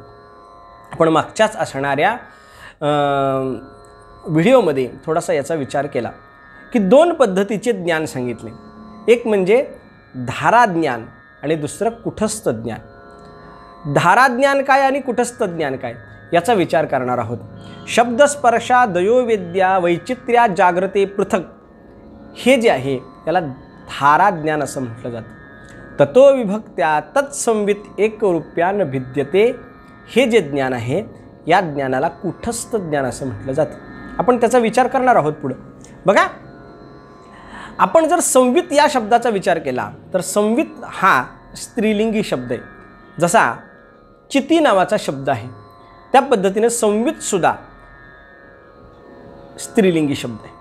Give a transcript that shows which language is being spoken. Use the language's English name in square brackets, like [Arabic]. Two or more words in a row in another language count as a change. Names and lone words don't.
[Marathi] आपण मागच्याच असणाऱ्या व्हिडिओमध्ये थोडासा याचा विचार केला की 2 पद्धतीचे ज्ञान सांगितले. एक म्हणजे धाराज्ञान आणि दुसरं कुटस्थ ज्ञान. धाराज्ञान काय आणि कुटस्थ ज्ञान काय याचा विचार करणार आहोत. [Sanskrit] शब्दस्पर्शा दयोवेद्या वैचित्र्या जागृते पृथक, [Marathi] हे जे आहे याला धाराज्ञान असं म्हटलं जातं. [Sanskrit] ततो विभक्त्या तत्संवित एकरूप्या न भिद्यते, [Marathi] हे जे ज्ञान आहे या ज्ञानाला कुटस्थ ज्ञान असं म्हटलं जातं. आपण त्याचा विचार करणार आहोत पुढं. बघा, आपण जर संवित या शब्दाचा विचार केला तर संवित हा स्त्रीलिंगी शब्द आहे. जसा चिती नावाचा शब्द आहे त्या पद्धतीने संवितसुद्धा स्त्रीलिंगी शब्द आहे.